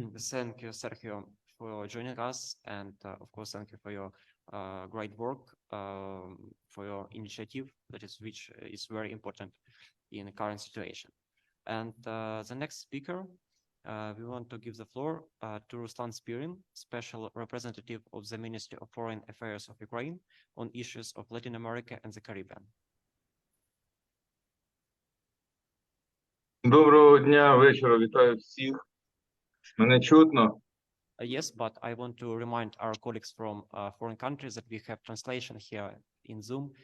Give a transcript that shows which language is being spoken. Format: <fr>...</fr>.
<en>Thank you, Sergio, for joining us, and of course, thank you for your great work, for your initiative, which is very important in the current situation. And the next speaker, we want to give the floor to Ruslan Spirin, Special Representative of the Ministry of Foreign Affairs of Ukraine on issues of Latin America and the Caribbean.</en> <uk>Доброго дня, вечора, вітаю всіх. Мене чутно?</uk> <en>Yes, but I want to remind our colleagues from foreign countries that we have translation here in Zoom.</en>